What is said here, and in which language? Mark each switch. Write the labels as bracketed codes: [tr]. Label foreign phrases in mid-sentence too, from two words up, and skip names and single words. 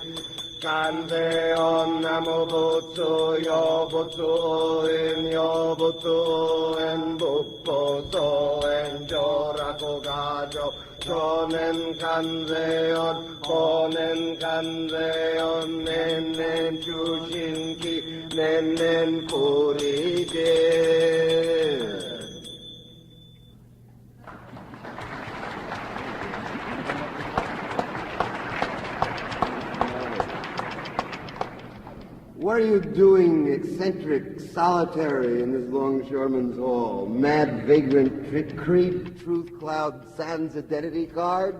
[ja] 観世音 南無仏 与仏 縁 仏法僧縁 常楽 我浄 朝念 観世音 暮念 観世音 念 従心起 念 不離心. [en] What are you doing, eccentric, solitary, in this longshoreman's hall? Mad, vagrant, creep, truth cloud, sans identity cards?